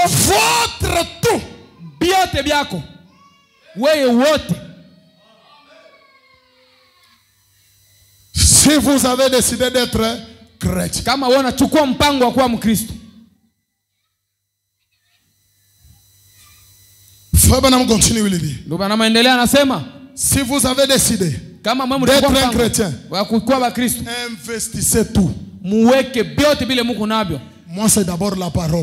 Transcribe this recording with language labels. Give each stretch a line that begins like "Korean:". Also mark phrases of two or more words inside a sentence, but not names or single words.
French: votre tout,
Swahili: biote byako, wewe wote.
French: Si vous avez décidé d'être chrétien,
Swahili: kama wewe unachukua mpango wa kuwa Mkristo,
French: continue, il dit. Si vous avez décidé d'être un chrétien, investissez tout. Moi, c'est d'abord la parole.